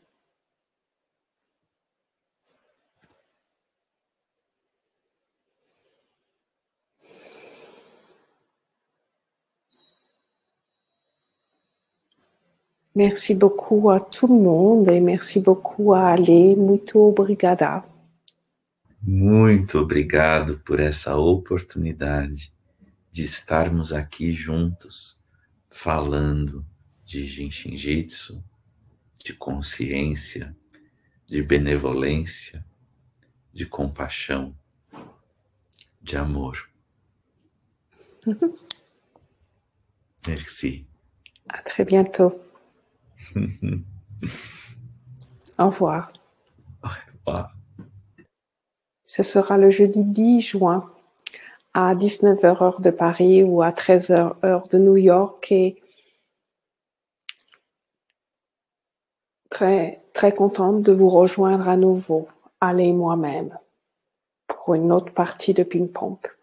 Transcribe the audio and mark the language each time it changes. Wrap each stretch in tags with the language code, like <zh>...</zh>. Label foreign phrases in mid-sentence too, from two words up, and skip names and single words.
<fr>Merci beaucoup a tout le monde e merci beaucoup a Ale.</fr> <pt>Muito obrigada. Muito obrigado por essa oportunidade de estarmos aqui juntos, falando de Jinshin Jitsu, de consciência, de benevolência, de compaixão, de amor.</pt> <fr>Merci. À très bientôt. Au revoir. Au revoir. Ce sera le jeudi 10 juin à 19h heure de Paris ou à 13h heure de New York et très, très contente de vous rejoindre à nouveau, Ale et moi-même, pour une autre partie de ping-pong.</fr>